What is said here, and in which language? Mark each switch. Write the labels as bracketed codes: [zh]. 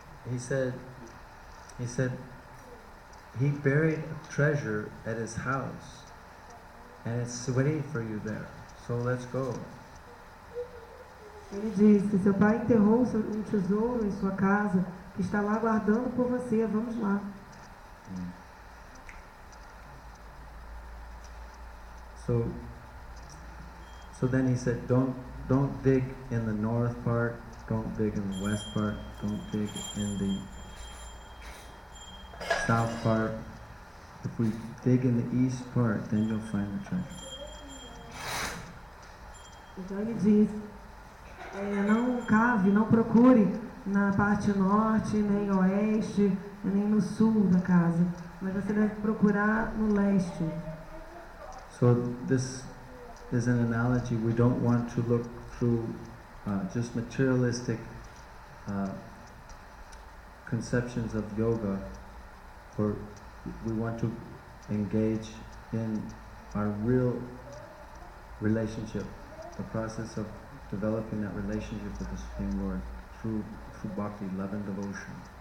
[en] He said he buried a treasure at his house and it's waiting for you there. So let's go. [pt] Ele disse, seu pai enterrou um tesouro em sua casa que está lá aguardando por você, vamos lá. [en] So then he said, don't dig in the north part, don't dig in the west part, don't dig in the south part. If we dig in the east part, then you'll find the treasure. [pt] Então ele disse, não cave, não procure na parte norte, nem oeste, nem no sul da casa, mas você deve procurar no leste. [en] So this is an analogy. We don't want to look through just materialistic conceptions of yoga, or we want to engage in our real relationship, the process of developing that relationship with the Supreme Lord through bhakti, love and devotion.